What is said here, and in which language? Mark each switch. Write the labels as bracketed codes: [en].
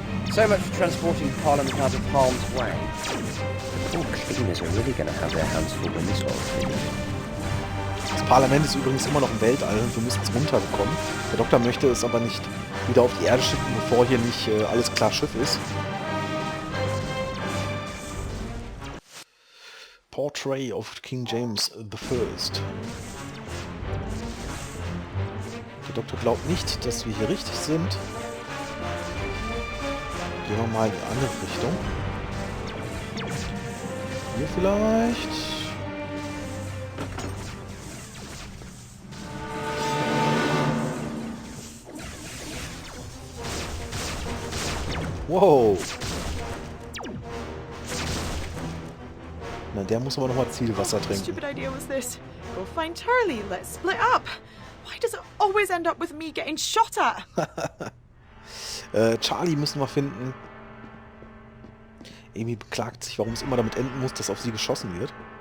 [en] So much for transporting Parliament out of harm's way. The poor cleaners are really going to have their hands full when this all's finished. [de] Das Parlament ist übrigens immer noch im Weltall und wir müssen es runterbekommen. Der Doktor möchte es aber nicht wieder auf die Erde schicken, bevor hier nicht alles klar Schiff ist. [en] Portrait of King James I. [de] Der Doktor glaubt nicht, dass wir hier richtig sind. Gehen wir mal in die andere Richtung. Hier vielleicht. Wow. Na, der muss aber nochmal Zielwasser trinken. [en] Stupid idea was this. Go find Charlie. Let's split up. Why does it always end up with me getting shot at? [de] Charlie müssen wir finden. Amy beklagt sich, warum es immer damit enden muss, dass auf sie geschossen wird.